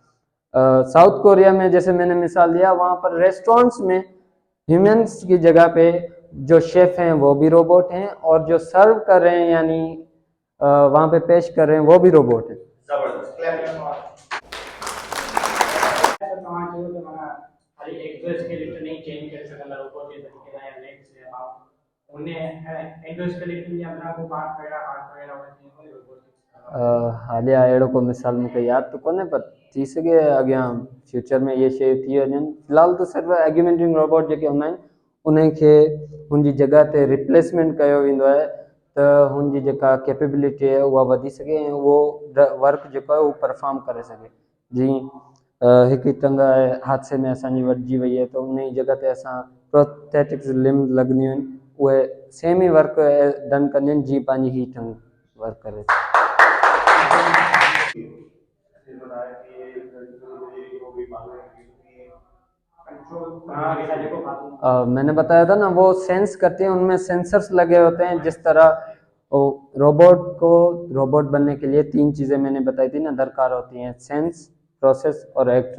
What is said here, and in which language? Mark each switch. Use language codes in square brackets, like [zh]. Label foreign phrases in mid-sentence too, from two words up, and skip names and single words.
[ur] ساؤتھ کوریا میں جیسے میں نے مثال دیا، وہاں پر ریسٹورنٹس میں ہیومنز کی جگہ پے جو شیف ہیں وہ بھی روبوٹ ہیں اور جو سرو کر رہے ہیں یعنی وہاں پے پیش کر رہے ہیں وہ بھی روبوٹ ہیں. [sd] हालिया अहिड़ो को मिसाल मूंखे यादि तो कोन्हे, पर थी सघे अॻियां फ्यूचर में ये शइ थी वञनि। फ़िलहाल त सिर्फ़ु [en] augmenting robot [sd] जेके हूंदा आहिनि उन्हनि खे हुनजी जॻह ते रिप्लेसमेंट कयो वेंदो आहे त हुनजी जेका कैपेबिलिटी आहे उहा वधी सघे ऐं उहो वर्क जेको आहे उहो परफॉर्म करे सघे। जीअं हिकु टंग आहे हादसे में असांजी वॾिजी वई आहे, त उन जी जॻह ते असां [en] prosthetics limb [sd] लॻंदियूं आहिनि, उहे सेम ही [en] work done [sd] कंदियूं आहिनि जीअं पंहिंजी हीअ ठहूं वर्क करे थी। [ur] میں نے بتایا تھا نا، وہ سینس کرتی ہیں، ان میں سینسرز لگے ہوتے ہیں. جس طرح روبوٹ بننے کے لیے 3 چیزیں میں نے بتائی تھی نا درکار ہوتی ہیں, [en] sense, process [ur] और एक्ट।